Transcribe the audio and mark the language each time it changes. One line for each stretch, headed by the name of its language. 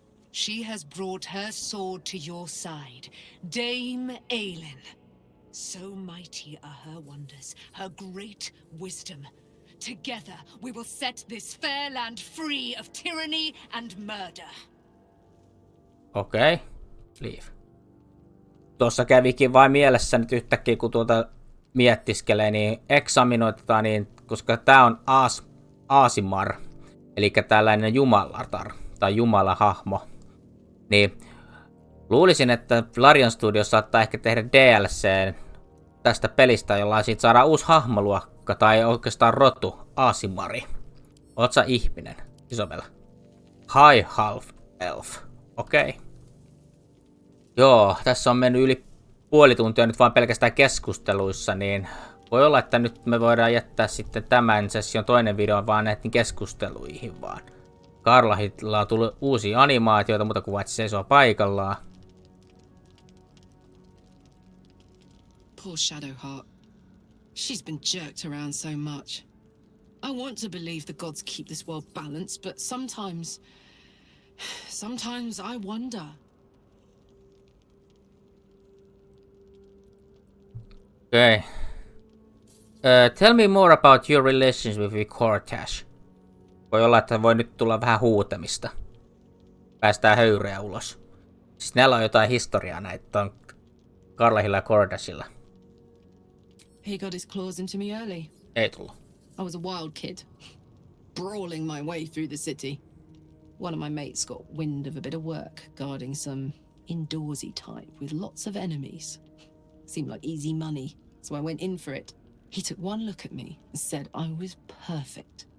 English: She has brought her sword to your side, Dame Aelin. So mighty are her wonders, her great wisdom. Together we will set this fair land free of tyranny and murder. Okei. Leave.
Finnish: Tuossa kävikin vain mielessä nyt yhtäkkiä, kun miettiskelee, niin examinoitetaan, niin, koska tää on Aasimar, eli tällainen jumalatar, tai jumalahahmo, niin luulisin, että Larian Studios saattaa ehkä tehdä DLC tästä pelistä, jolla siitä saadaan uusi hahmoluokka, tai oikeastaan rotu, Aasimari. Oot sä ihminen, Isabel? High Half Elf. Okei. Joo, tässä on mennyt yli puoli tuntia nyt vaan pelkästään keskusteluissa, niin voi olla, että nyt me voidaan jättää sitten tämän session toinen video vaan näihin keskusteluihin vaan. Karlahilla on tullut uusia animaatioita, mutta kuin se seisoo paikallaan.
English: Poor Shadowheart. She's been jerked around so much. I want to believe the gods keep this world balanced, but sometimes I wonder. Okay. Tell me more about your relations with Cortash.
Finnish: Voi olla, että voi nyt tulla vähän huutamista. Päästään höyryä ulos. Siis näillä on jotain historiaa näitä on Karlahilla ja Cordashilla.
English: He got his claws into me early.
Finnish: Ei tullut.
English: I was a wild kid, brawling my way through the city. One of my mates got wind of a bit of work guarding some indoorsy type with lots of enemies. Seemed like easy money, so I went in for it. He took one look at me and said I was perfect.